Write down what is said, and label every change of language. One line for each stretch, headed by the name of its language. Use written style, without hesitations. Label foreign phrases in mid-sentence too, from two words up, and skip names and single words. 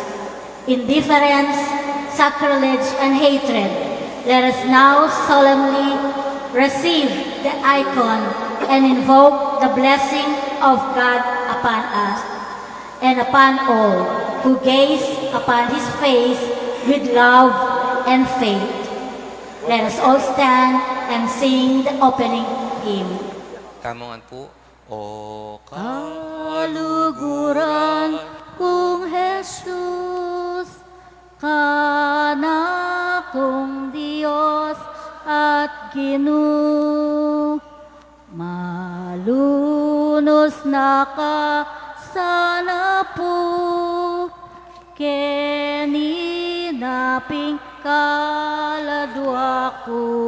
English: Indifference, sacrilege, and hatred, let us now solemnly receive the icon and invoke the blessing of God upon us and upon all who gaze upon His face with love and faith. Let us all stand and sing the opening hymn.
Pampanga: Tamungan po. O Kaluguran kung Jesus, kana kung Diyos at Ginoo, malunos na ka sana po, keninaping kaladwa ko.